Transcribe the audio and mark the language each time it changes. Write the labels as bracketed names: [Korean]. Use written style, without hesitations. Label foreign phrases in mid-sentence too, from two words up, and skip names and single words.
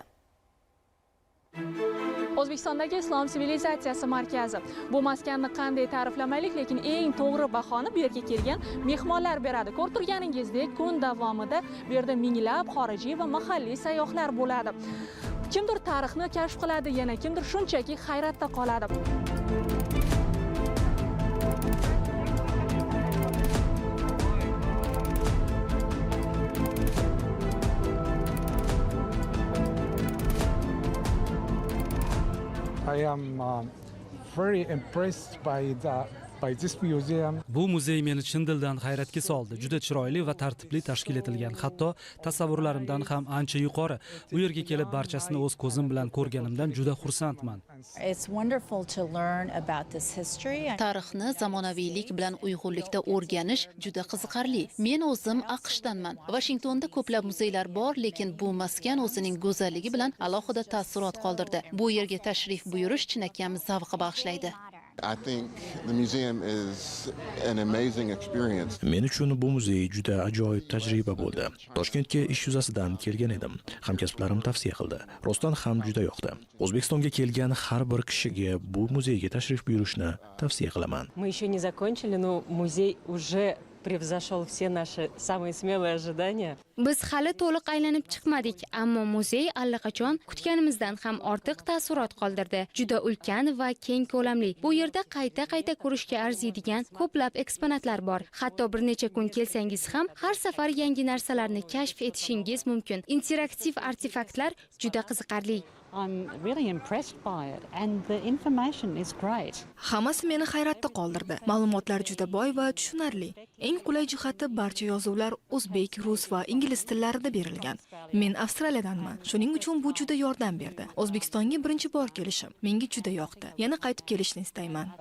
[Uzbek] O'zbekistondagi Islom sivilizatsiyasi markazi. Bu maskanni qanday ta'riflamaylik, lekin eng to'g'ri bahoni bu yerga kelgan mehmonlar beradi. Ko'rib turganingizdek, kun davomida bu yerda minglab xorijiy va mahalliy sayyohlar bo'ladi. Kimdir tarixni kashf qiladi, yana kimdir shunchaki hayratda qoladi. [English] I am very impressed by this museum. [Uzbek] Bu muzey meni chin dildan hayratga soldi. Juda chiroyli va tartibli tashkil etilgan, hatto tasavvurlarimdan ham ancha yuqori. Bu yerga kelib barchasini o'z ko'zim bilan ko'rganimdan juda xursandman. [English] It's wonderful to learn about this history. [Uzbek] Tarixni zamonaviylik bilan uyg'unlikda o'rganish juda qiziqarli. Men o'zim AQShdanman. Washingtonda ko'plab muzeylar bor, lekin bu maskan o'zining go'zalligi bilan alohida taassurot qoldirdi. Bu yerga tashrif buyurish chinakam zavq bag'ishlaydi. [English] I think the museum is an amazing experience. [Uzbek] Men uchun bu muzey juda ajoyib tajriba bo'ldi. Toshkentga ish yuzasidan kelgan edim. Hamkasblarim tavsiya qildi. Rostdan ham juda yoqdi. O'zbekistonga kelgan har bir kishiga bu muzeyga tashrif buyurishni tavsiya qilaman. [Russian] Мы еще не закончили, но музей уже превзошел все наши самые смелые ожидания. [Uzbek] Biz hali to'liq aylanib chiqmadik, ammo muzey allaqachon kutganimizdan ham ortiq taassurot qoldirdi. Juda ulkan va keng ko'lamli. Bu yerda qayta ko'rishga arziydigan ko'plab eksponatlar bor. Hatto bir necha kun kelsangiz ham har safar yangi narsalarni kashf etishingiz mumkin. Interaktiv artefaktlar juda qiziqarli. [English] I'm really impressed by it and the information is great. [Uzbek] Hammasi meni hayratda qoldirdi. Ma'lumotlar juda boy va tushunarli. Eng qulay jihati barcha yozuvlar o'zbek, rus va ingliz tillarida berilgan. Men Avstraliyadanman. Shuning uchun bu juda yordam berdi. O'zbekistonga birinchi bor kelishim menga juda yoqdi. Yana qaytib kelishni istayman.